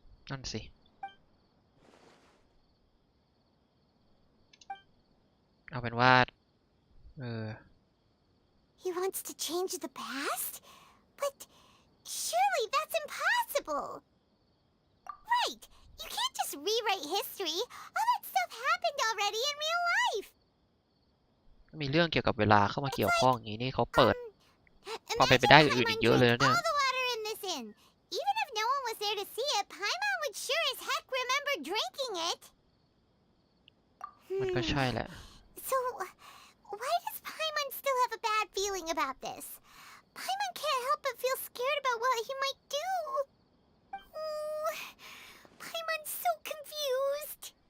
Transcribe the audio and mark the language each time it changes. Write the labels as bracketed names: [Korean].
[Thai] นั่นสิ เอาเป็นว่า [English] He wants to change the past? But surely that's impossible. Right. You can't just rewrite history. All that stuff happened already in real life. [Thai] มีเรื่องเกี่ยวกับเวลาเข้ามาเกี่ยวข้องอย่างนี้นี่เขาเปิด [English] Imagine [Thai] ความเป็นไปได้อื่นๆอีกเยอะเลยนะเนี่ย [English] all the water in this inn. Even if no one was there to see it, Paimon would sure as heck remember drinking it. [Thai] มันก็ใช่แหละ [English] So, why does Paimon still have a bad feeling about this? Paimon can't help but feel scared about what he might do. Ooh, Paimon's so confused.